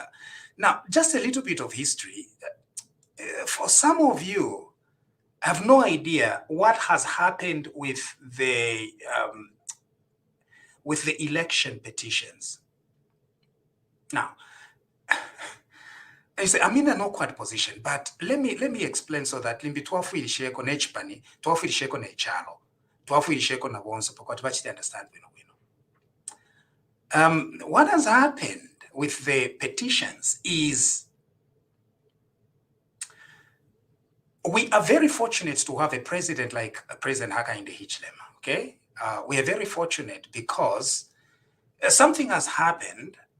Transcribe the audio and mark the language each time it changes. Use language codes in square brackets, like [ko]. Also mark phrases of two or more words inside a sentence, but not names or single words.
[en] Now, just a little bit of history. For some of you, have no idea what has happened with the election petitions. Now, I say I'm in an awkward position, but let me explain so that [bem] limbi twafuirisheko nechipani twafuirisheko nechalo twafuirisheko na bonso because bachiti understand bino. [en] What has happened with the petitions is we are very fortunate to have a president like President Hakainde Hichilema. Okay, we are very fortunate because something has happened.